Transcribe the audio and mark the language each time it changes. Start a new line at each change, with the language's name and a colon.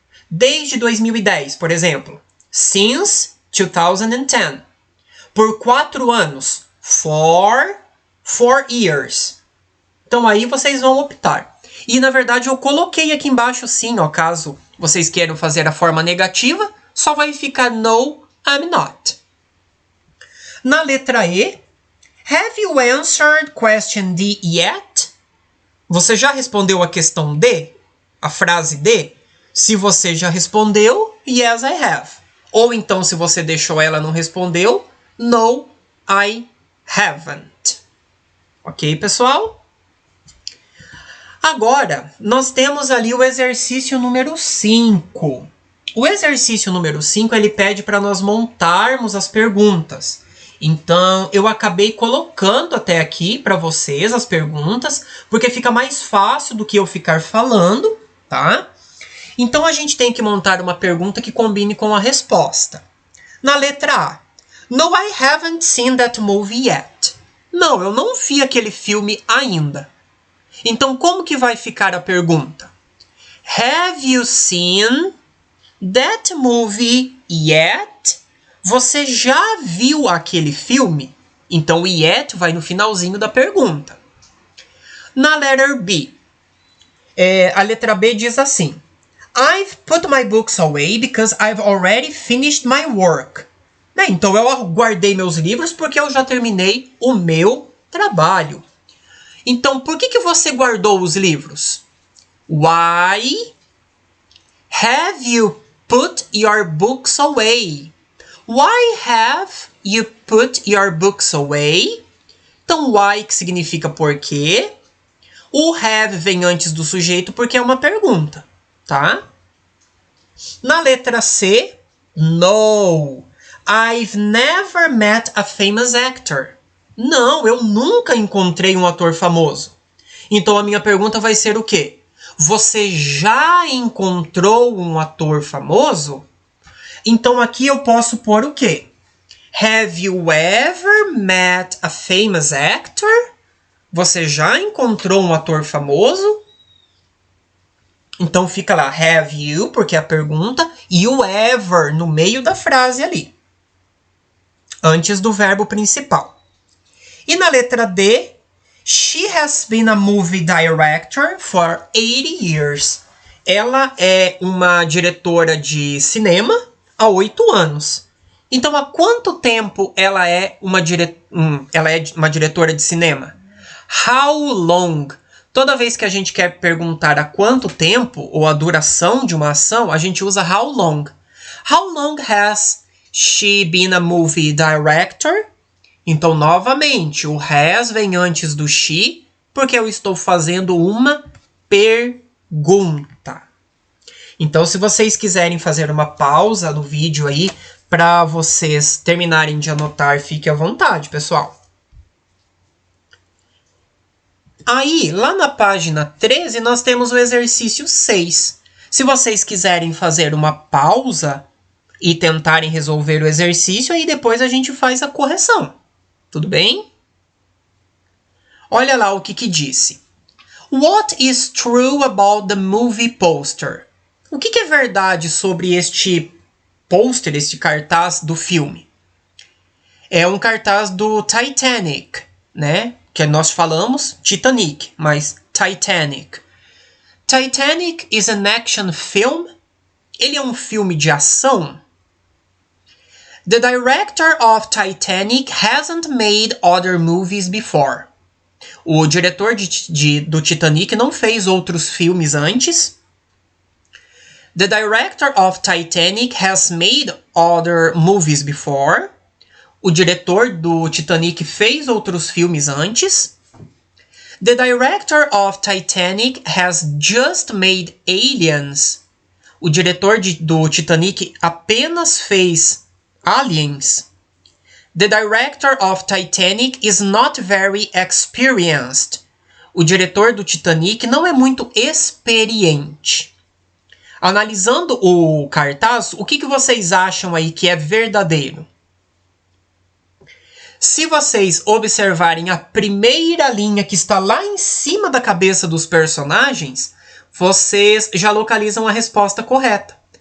Portuguese: Desde 2010, por exemplo.
English: Since 2010.
Portuguese: Por 4 anos.
English: For 4 years.
Portuguese: Então aí vocês vão optar. E na verdade eu coloquei aqui embaixo sim, ó, caso vocês queiram fazer a forma negativa, só vai ficar no,
English: I'm not.
Portuguese: Na letra E,
English: have you answered question D yet?
Portuguese: Você já respondeu a questão D? A frase D? Se você já respondeu,
English: yes, I have.
Portuguese: Ou então, se você deixou ela não respondeu,
English: no, I haven't.
Portuguese: Ok, pessoal? Agora, nós temos ali o exercício número 5. O exercício número 5, ele pede para nós montarmos as perguntas. Então, eu acabei colocando até aqui para vocês as perguntas, porque fica mais fácil do que eu ficar falando, tá? Então, a gente tem que montar uma pergunta que combine com a resposta. Na letra A.
English: No, I haven't seen that movie yet.
Portuguese: Não, eu não vi aquele filme ainda. Então, como que vai ficar a pergunta?
English: Have you seen that movie yet?
Portuguese: Você já viu aquele filme? Então, o yet vai no finalzinho da pergunta. Na letter B, a letra B diz assim.
English: I've put my books away because I've already finished my work.
Portuguese: Então, eu guardei meus livros porque eu já terminei o meu trabalho. Então, por que você guardou os livros?
English: Why have you put your books away? Why have you put your books away?
Portuguese: Então, why, que significa por quê. O have vem antes do sujeito porque é uma pergunta, tá? Na letra C, no.
English: I've never met a famous actor.
Portuguese: Não, eu nunca encontrei um ator famoso. Então, a minha pergunta vai ser o quê? Você já encontrou um ator famoso? Então, aqui eu posso pôr o quê?
English: Have you ever met a famous actor?
Portuguese: Você já encontrou um ator famoso? Então, fica lá,
English: have you,
Portuguese: porque é a pergunta, e o ever no meio da frase ali. Antes do verbo principal. E na letra D,
English: she has been a movie director for 80 years.
Portuguese: Ela é uma diretora de cinema há 8 anos. Então, há quanto tempo ela é uma diretora de cinema? How long? Toda vez que a gente quer perguntar há quanto tempo, ou a duração de uma ação, a gente usa how long.
English: How long has she been a movie director?
Portuguese: Então, novamente, o has vem antes do she, porque eu estou fazendo uma pergunta. Então, se vocês quiserem fazer uma pausa no vídeo aí, para vocês terminarem de anotar, fique à vontade, pessoal. Aí, lá na página 13, nós temos o exercício 6. Se vocês quiserem fazer uma pausa e tentarem resolver o exercício, aí depois a gente faz a correção. Tudo bem? Olha lá o que disse.
English: What is true about the movie poster?
Portuguese: O que é verdade sobre este pôster, este cartaz do filme? É um cartaz do Titanic, né? Que nós falamos Titanic, mas Titanic.
English: Titanic is an action film.
Portuguese: Ele é um filme de ação.
English: The director of Titanic hasn't made other movies before.
Portuguese: O diretor do Titanic não fez outros filmes antes.
English: The director of Titanic has made other movies before.
Portuguese: O diretor do Titanic fez outros filmes antes.
English: The director of Titanic has just made Aliens.
Portuguese: O diretor do Titanic apenas fez Aliens.
English: The director of Titanic is not very experienced.
Portuguese: O diretor do Titanic não é muito experiente. Analisando o cartaz, o que vocês acham aí que é verdadeiro? Se vocês observarem a primeira linha que está lá em cima da cabeça dos personagens, vocês já localizam a resposta correta.